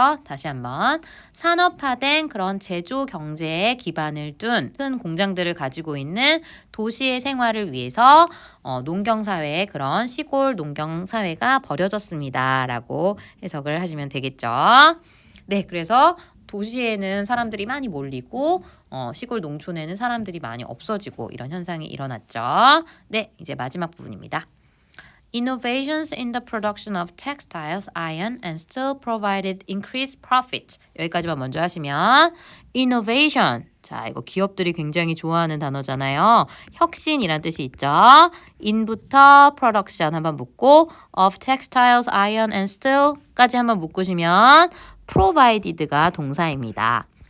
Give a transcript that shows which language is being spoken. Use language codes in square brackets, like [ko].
[ko] 다시 한번 산업화된 그런 제조 경제에 기반을 둔 큰 공장들을 가지고 있는 도시의 생활을 위해서 농경사회의 그런 시골 농경사회가 버려졌습니다. 라고 해석을 하시면 되겠죠. 네, 그래서 도시에는 사람들이 많이 몰리고 시골 농촌에는 사람들이 많이 없어지고 이런 현상이 일어났죠. 네, 이제 마지막 부분입니다. [en] Innovations in the production of textiles, iron, and steel provided increased profit. [ko] 여기까지만 먼저 하시면 innovation. 자, 이거 기업들이 굉장히 좋아하는 단어잖아요. 혁신이란 뜻이 있죠. in부터 production 한번 묶고 [en] of textiles, iron, and steel [ko] 까지 한번 묶으시면 provided가 동사입니다.